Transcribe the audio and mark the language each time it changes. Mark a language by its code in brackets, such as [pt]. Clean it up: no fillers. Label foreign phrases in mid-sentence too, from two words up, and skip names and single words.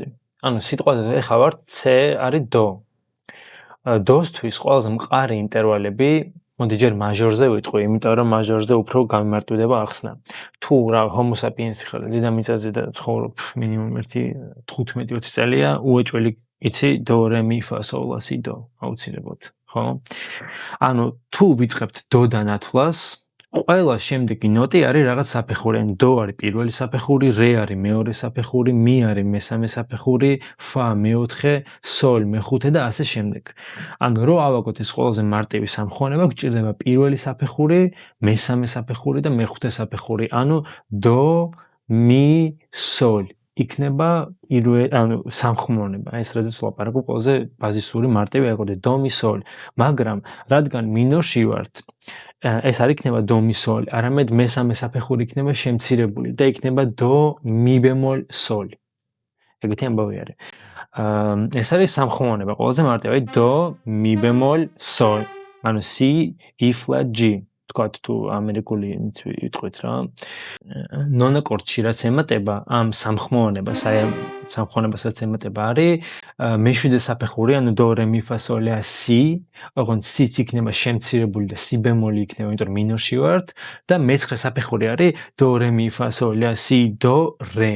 [ka] ანუ სიტყვაზე ეხა ვარ C არის do. Do-სთვის ყველაზე მყარი ინტერვალები, მოდი ჯერ მაჟორზე ვიტყვი, იმიტომ რომ მაჟორზე უფრო გამიმარტივდება ახსნა. თუ რა [la] homo sapiens [ka] ხარ, დედამიწაზე და ცხოვრობ მინიმუმ 15-20 წელია, უეჭველი იცი do re mi fa sol la si do, აუცილებლად, ხო? ანუ თუ ვიწყებთ do-დან ათვლას, ყველა შემდეგი ნოტი არის რაღაც საფეხური. do არის პირველი საფეხური, re არის მეორე საფეხური, mi არის მესამე საფეხური, fa მეოთხე, sol მეხუთე და ასე შემდეგ. ანუ რო ავაგოთ ეს ყველაზე მარტივი სამხმოვანება, გჭირდება პირველი საფეხური, მესამე საფეხური და მეხუთე საფეხური. ანუ do, mi, sol. იქნება ანუ სამხმოვანება. ეს რაზეც ვლაპარაკობ, ყველაზე ბაზისური მარტივი აკორდი do, mi, sol. მაგრამ რადგან მინორში ვართ, ეს არ იქნება do, mi, sol, არამედ მესამე საფეხური იქნება შემცირებული და იქნება do, mi bemol, sol. ეგეთი ამბავი არის. ეს არის სამხმოვანება, ყველაზე მარტივი do, mi bemol, sol. ანუ C, [en] E flat, [ka] G. თქვათ თუ ამერიკული ვიტყვით რა. ნონაკორდში რაც ემატება ამ სამხმოვანებას, აი ამ სამხმოვანებასაც ემატება არის მეშვიდე საფეხური, ანუ დო რე მი ფა სოლ ლა სი, ოღონდ სიც იქნება შემცირებული და სი ბემოლი იქნება, იმიტომ რომ მინორში ვართ და მეცხრე საფეხური არის დო რე მი ფა სოლ ლა სი დო რე.